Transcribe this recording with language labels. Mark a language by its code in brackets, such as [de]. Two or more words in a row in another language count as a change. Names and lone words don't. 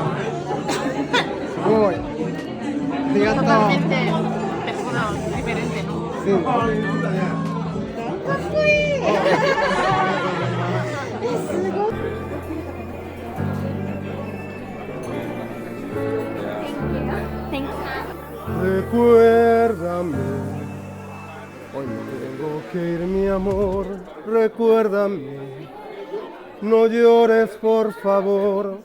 [ja] すごい。ありがとう。Sí. かっこいい。すごい。 [es] Recuérdame, hoy me tengo que ir, mi amor. Recuérdame, no llores por favor.